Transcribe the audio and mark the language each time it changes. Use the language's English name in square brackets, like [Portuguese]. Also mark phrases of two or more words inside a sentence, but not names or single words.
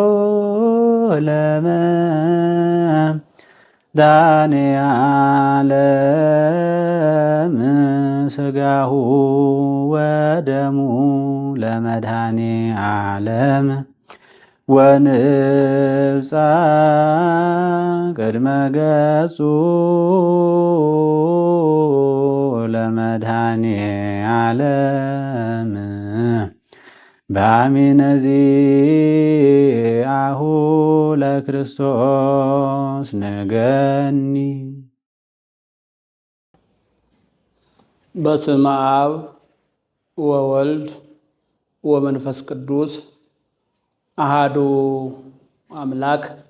[Geez] ለመድኃኔ ዓለም ሥጋሁ ወደሙ ለመድኃኔ ዓለም ወንብፃ ቅድመ ገጹ ለመድኃኔ ዓለም በአሚነ ዚአሁ ለክርስቶስ ንገኒ። በስመ አብ ወወልድ ወመንፈስ ቅዱስ አሃዱ አምላክ።